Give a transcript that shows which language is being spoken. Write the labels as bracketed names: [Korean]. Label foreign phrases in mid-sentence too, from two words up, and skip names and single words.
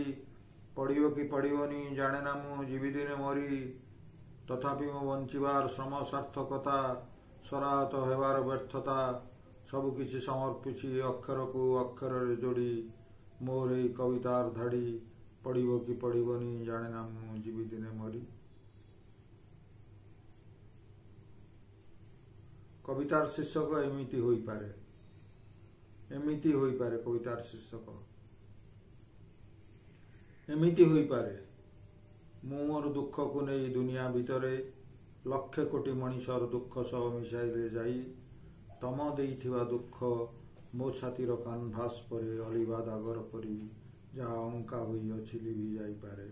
[Odia] ପଡ଼ିବ କି ପଡ଼ିବନି ଜାଣେ ନା ମୁଁ ଯିବି ଦିନେ ମରି। ତଥାପି ମୋ ବଞ୍ଚିବାର ଶ୍ରମ ସାର୍ଥକତା ସରାହତ ହେବାର ବ୍ୟର୍ଥତା ସବୁକିଛି ସମର୍ପିଛି ଅକ୍ଷରକୁ ଅକ୍ଷରରେ ଯୋଡ଼ି। ମୋର ଏଇ କବିତାର ଧାଡ଼ି ପଡ଼ିବ କି ପଡ଼ିବନି ଜାଣେ ନା ମୁଁ ଯିବି ଦିନେ ମରି। କବିତାର ଶୀର୍ଷକ ଏମିତି ହଇପାରେ। ଏମିତି ହଇପାରେ କବିତାର ଶୀର୍ଷକ। ଏମିତି ହଇପାରେ ମୁଁ ମୋର ଦୁଃଖକୁ ନେଇ ଦୁନିଆ ଭିତରେ ଲକ୍ଷେ କୋଟି ମଣିଷର ଦୁଃଖ ସହ ମିଶାଇଲେ ଯାଇ ତମ ଦେଇଥିବା ଦୁଃଖ ମୋ ଛାତିର କାନଭାସ ପରି ଅଲିଭା ଦାଗର ପରି ଯାହା ଅଙ୍କା ହୋଇଅଛି ଲିଭି ଯାଇପାରେ।